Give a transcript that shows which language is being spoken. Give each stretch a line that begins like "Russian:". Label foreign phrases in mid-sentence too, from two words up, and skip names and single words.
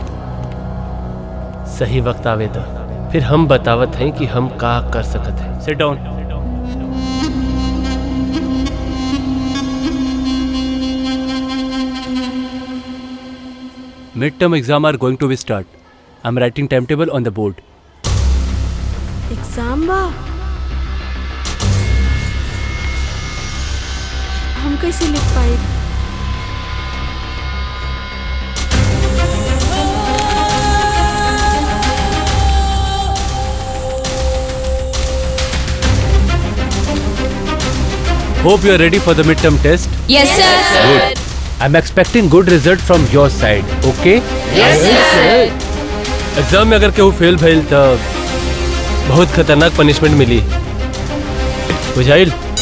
Bhojpuri: सही वक्त आवे दा, फिर हम बतावत हैं कि हम का कर सकत हैं।
English: sit down. Midterm exam are going to be start. I'm writing timetable on the board.
Bhojpuri: एग्जाम बा, हम कैसे लिख पाए।
English: Hope you are ready for the midterm test. Yes, sir. Good. I'm expecting good result from your side. Okay? Yes, sir.
Bhojpuri: एग्जाम में अगर केहू फेल भइल त बहुत खतरनाक पनिशमेंट मिली, बुझाइल?